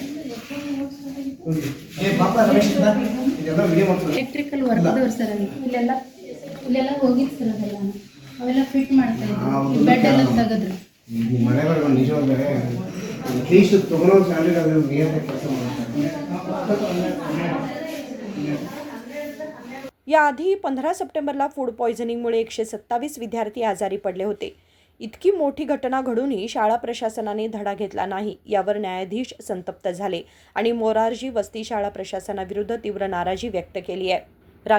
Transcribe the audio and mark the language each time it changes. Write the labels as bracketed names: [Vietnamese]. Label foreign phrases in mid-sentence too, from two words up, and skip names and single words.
[English] electrical work [Kannada] ಇದ್ದವ್ರು ಸರ್ ಅಲ್ಲಿ ಇಲ್ಲೆಲ್ಲ ಹೋಗಿತ್ತು ಸರ್ ಅದೆಲ್ಲ ಅವೆಲ್ಲ ಫಿಟ್ ಮಾಡ್ತಾ ಇದ್ವಿ. ಬೆಡ್ ಎಲ್ಲ ತೆಗೆದ್ರು. ಮನೆಗಳು ನಿಜವಾಗ್ಲೇ ಅಟ್ಲೀಸ್ಟ್ ತಗೊಳ್ಳೋ ಸ್ಯಾಲರಿ ಅದ್ರ ನಿಯತ್ತಾಗಿ ಕೆಲಸ ಮಾಡ್ತಾರೆ. [Marathi] याआधी 15 सप्टेंबरला [English] food poisoning [Marathi] 127 विद्यार्थी आजारी पडले होते. इतकी मोठी घटना घडूनही शाळा प्रशासनाने धडा घेतला नाही, यावर न्यायाधीश संतप्त झाले आणि मोरारजी वसती शाळा प्रशासनाविरुद्ध तीव्र नाराजी व्यक्त केली आहे.